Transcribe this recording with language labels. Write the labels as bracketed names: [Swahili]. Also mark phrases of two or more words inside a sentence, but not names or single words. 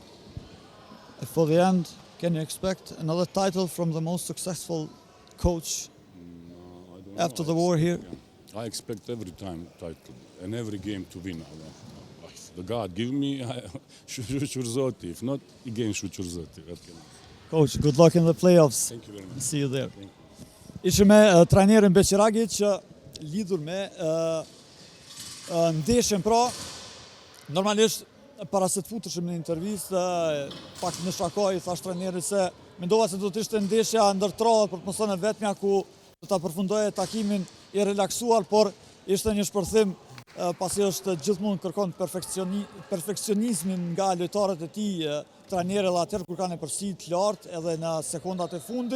[English] For the end, can you expect another title from the most successful coach I don't know. after the war here? I expect every time title and every game to win. If the God give me, Shukurzoti. If not, again Shukurzoti. Coach, good luck in the playoffs. Thank you very much. See you there. Thank [Albanian] Ishim me trajnerin Beqiragi që lidhur me ndeshjen pra, normalisht para se të futeshim në intervistë, pak në shakoj i thash trajnerit se mendova se do të ishte ndeshja ndërtrohet për të mos thënë vetmja ku do ta përfundoje takimin i relaksuar, por ishte një shpërthim pasi është gjithmonë kërkon perfekcionizmin nga lojtarët e tij, trajnerë dhe atëherë kur kanë e përsi të lartë edhe në sekondat e fundit.